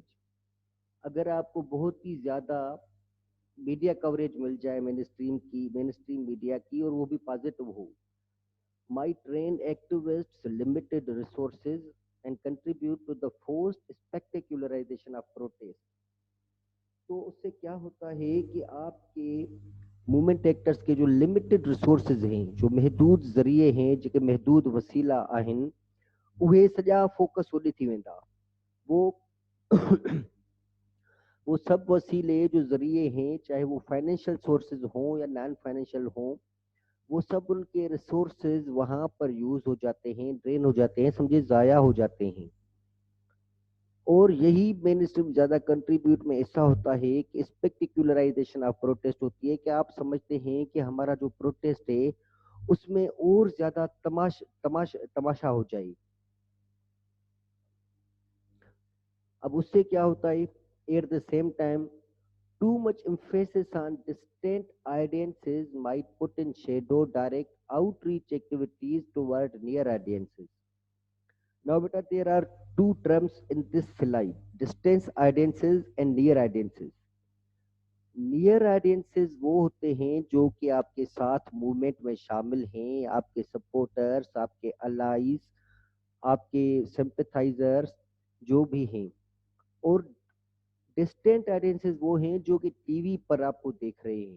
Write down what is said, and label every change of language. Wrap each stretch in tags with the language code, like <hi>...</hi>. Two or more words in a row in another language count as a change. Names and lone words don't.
<ur>اگر آپ کو بہت ہی زیادہ</ur> <en>media coverage</en> <ur>مل جائے</ur> <en>main stream media</en> <ur>کی، اور وہ بھی پازیٹو ہو,</ur> <en>my train activists limited resources and contribute to the forced spectacularisation of protest.</en> <ur>تو اس سے کیا ہوتا ہے کہ آپ کے</ur> <en>movement actors</en> <ur>کے جو</ur> <en>limited resources</en> <ur>ہیں، جو محدود ذریعے ہیں,</ur> <sd>जेके महदूद वसीला आहिनि, उहे सॼा फोकस होॾे थी वेंदा.</sd> <ur>وہ سب وسیلے جو ذریعے ہیں، چاہے وہ</ur> <en>financial sources</en> <ur>ہوں یا</ur> <en>non financial</en> <ur>ہوں، وہ سب ان کے ریسورسز وہاں پر یوز ہو جاتے ہیں، ڈرین ہو جاتے ہیں، سمجھے ضائع ہو جاتے ہیں. اور یہی</ur> <en>main stream</en> <ur>زیادہ کنٹریبیوٹ میں ایسا ہوتا ہے کہ</ur> <en>spectacularisation of protest</en> <ur>ہوتی ہے، کہ آپ سمجھتے ہیں کہ ہمارا جو پروٹیسٹ ہے اس میں اور زیادہ تماشا ہو جائے. اب اس سے کیا ہوتا ہے,</ur> <en>at the same time too much emphasis on distant audiences might put in shadow direct outreach activities toward near audiences. Now, beta, there are two terms in this slide: distant audiences and near audiences. near audiences</en> <ur>وہ ہوتے ہیں جو کہ آپ کے ساتھ موومنٹ میں شامل ہیں، آپ کے سپورٹرز، آپ کے الائیز، آپ کے سمپیتھائزرز جو بھی ہیں. اور</ur> <en>distant audiences</en> <ur>وہ ہیں جو کہ ٹی وی پر آپ کو دیکھ رہے ہیں.</ur>